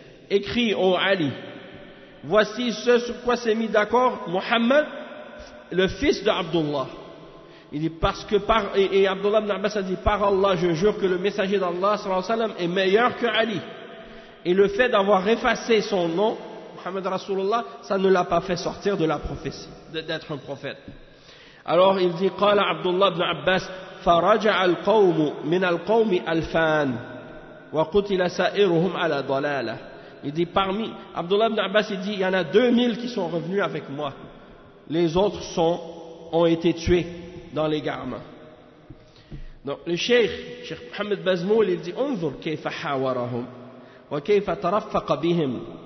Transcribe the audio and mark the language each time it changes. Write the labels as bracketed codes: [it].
[fr] Écris, oh Ali, voici ce sur quoi s'est mis d'accord Muhammad, le fils de Abdullah. Il dit, parce que par, et Abdullah ibn Abbas a dit, par Allah, je jure que le messager d'Allah sallallahu alayhi wa sallam est meilleur que Ali. Et le fait d'avoir effacé son nom, Muhammad Rasulullah, ça ne l'a pas fait sortir de la prophétie, d'être un prophète. Alors il dit, [ar] قال Abdullah ibn Abbas, فرجع القوم من القوم الفان وقتل سائرهم على ضلالة. [fr] Il dit parmi, Abdullah ibn Abbas il dit, il y en a 2000 qui sont revenus avec moi. Les autres ont été tués dans l'égarement. Donc le Cheikh Mohamed Bazmoul, il dit, [ar] انظر كيف حاورهم وكيف ترفق بهم